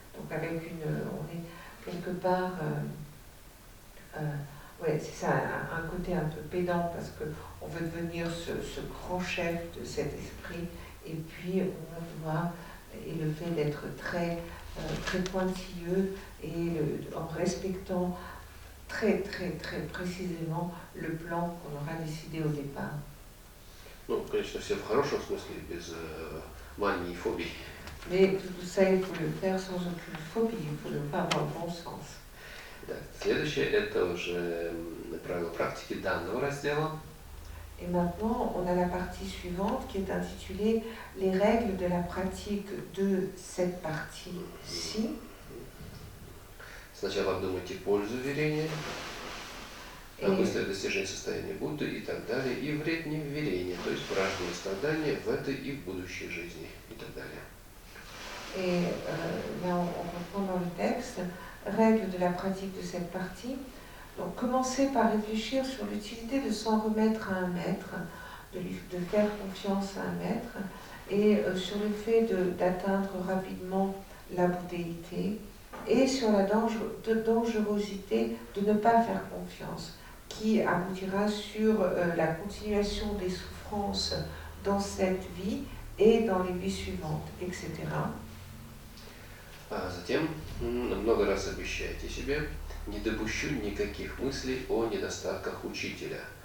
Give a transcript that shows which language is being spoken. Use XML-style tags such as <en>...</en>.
<fr>Donc avec on est quelque part, ouais, c'est ça, un côté un peu pédant parce qu'on veut devenir ce grand chef de cet esprit et puis on doit, et le fait d'être très pointilleux et en respectant très précisément le plan qu'on aura décidé au départ.</fr> <ru>Ну, конечно, все в хорошем смысле, без мании и фобий.</ru> <fr>Mais tout ça, il faut le faire sans aucune phobie, il faut le faire dans le bon sens.</fr> <ru>Так, следующее это уже правила практики данного раздела.</ru> <fr>Et maintenant, on a la partie suivante qui est intitulée « Les règles de la pratique de cette partie-ci ».</fr> <ru>Сначала обдумайте пользу верения, мысли о достижении состояния Будды и так далее, и вред невверения, то есть порождение страдания в этой и в будущей жизни и так далее.</ru> <fr>Et là, on reprend dans le texte, règles de la pratique de cette partie. Donc, commencez par réfléchir sur l'utilité de s'en remettre à un maître, de faire confiance à un maître, et sur le fait d'atteindre rapidement la bouddhéité, et sur la dangerosité de ne pas faire confiance, qui aboutira sur la continuation des souffrances dans cette vie et dans les vies suivantes, etc.</fr> <ru>А затем много раз обещайте себе: не допущу никаких мыслей о недостатках учителя.</ru>